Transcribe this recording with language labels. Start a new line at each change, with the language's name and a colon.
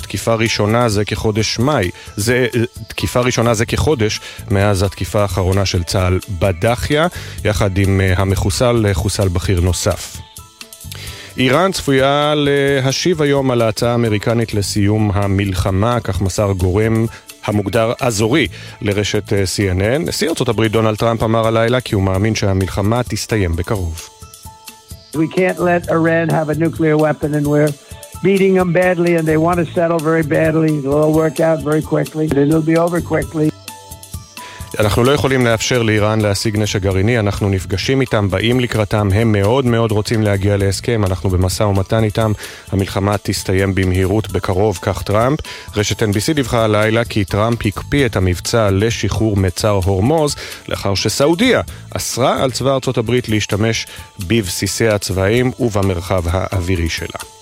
Hebrew: תקיפה ראשונה זה כחודש מאי. תקיפה ראשונה זה כחודש מאז התקיפה האחרונה של צהל בדחיה, יחד עם המחוסל, חוסל בכיר נוסף. איראן צפויה להשיב היום על ההצעה האמריקנית לסיום המלחמה, כך מסר גורם המוגדר אזורי לרשת CNN. נשיא ארצות הברית דונלד טראמפ אמר הלילה כי הוא מאמין שהמלחמה תסתיים בקרוב.
English: We can't let Iran have a nuclear weapon and we're beating them badly and they want to settle very badly. It'll work out very quickly. It'll be over quickly.
Hebrew: אנחנו לא יכולים לאפשר לאיראן להשיג נשק גרעיני, אנחנו נפגשים איתם, באים לקראתם, הם מאוד מאוד רוצים להגיע להסכם, אנחנו במסע ומתן איתם, המלחמה תסתיים במהירות בקרוב, כך טראמפ. רשת NBC דיווחה הלילה כי טראמפ הקפיא את המבצע לשחרור מצר הורמוז, לאחר שסעודיה אסרה על צבא ארצות הברית להשתמש בבסיסי הצבאים ובמרחב האווירי שלה.